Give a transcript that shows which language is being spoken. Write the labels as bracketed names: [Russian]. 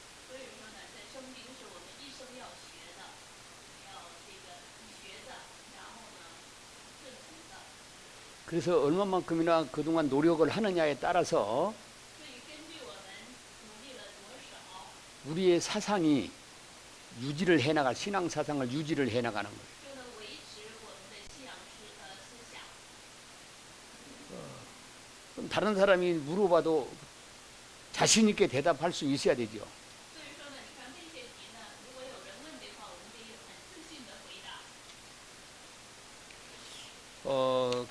[Chinese] 所以说呢，这圣经是我们一生要学的，要这个学的，然后呢顺从的。 [Korean] 그래서 얼마만큼이나 그동안 노력을 하느냐에 따라서 [Chinese] 所以根据我们努力了多少， [Korean] 우리의 사상이 유지를 해나갈 신앙 사상을 유지를 해나가는 거예요. [Chinese] 就能维持我们的信仰思想。 [Korean] 그럼 다른 사람이 물어봐도 자신 있게 대답할 수 있어야 되죠. [Chinese] 所以说呢，你看这些题呢，如果有人问的话，我们得有很自信的回答。